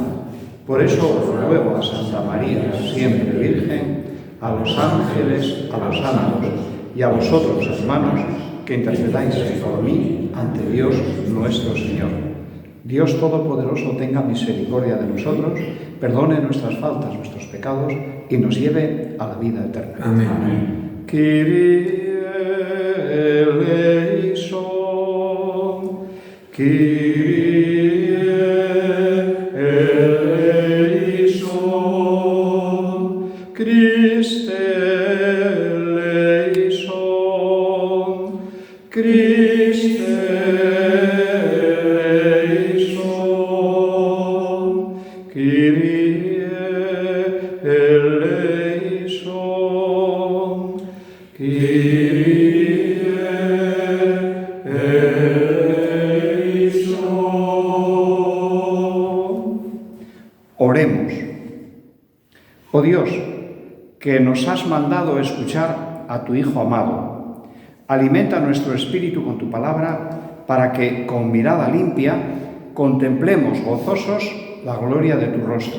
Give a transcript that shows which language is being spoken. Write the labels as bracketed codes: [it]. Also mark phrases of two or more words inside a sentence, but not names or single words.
[es] Por eso ruego a Santa María, siempre Virgen, a los ángeles, a los santos y a vosotros, hermanos, que intercedáis por mí ante Dios nuestro Señor. Dios Todopoderoso tenga misericordia de nosotros, perdone nuestras faltas, nuestros pecados y nos lleve a la vida eterna. Amén. [el] Κύριε ἐλέησον, Κύριε ἐλέησον, Χριστὲ ἐλέησον, Χριστὲ ἐλέησον, Κύριε ἐλέησον, Κύριε ἐλέησον. [es] Oremos. Oh Dios, que nos has mandado escuchar a tu Hijo amado, alimenta nuestro espíritu con tu palabra para que, con mirada limpia, contemplemos gozosos la gloria de tu rostro.